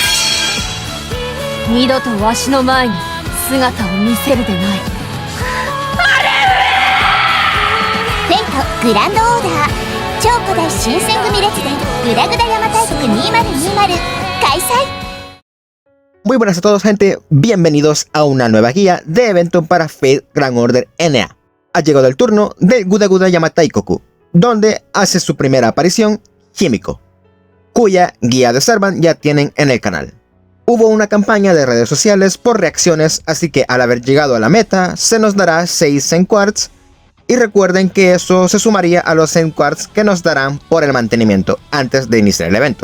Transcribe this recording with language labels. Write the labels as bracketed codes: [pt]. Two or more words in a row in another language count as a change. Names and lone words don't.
[ja] 二度とわしの前に姿を見せるでない。天下グランドオーダー超古代新選組列伝グダグダ邪馬台国2020開催。 [es] Muy buenas a todos, gente, bienvenidos a una nueva guía de evento para Fate Grand Order NA. Ha llegado el turno del Guda Guda Yamataikoku, donde hace su primera aparición Himiko, cuya guía de Servant ya tienen en el canal. Hubo una campaña de redes sociales por reacciones, así que al haber llegado a la meta, se nos dará 6 Zen Quartz, y recuerden que eso se sumaría a los Zen Quartz que nos darán por el mantenimiento antes de iniciar el evento.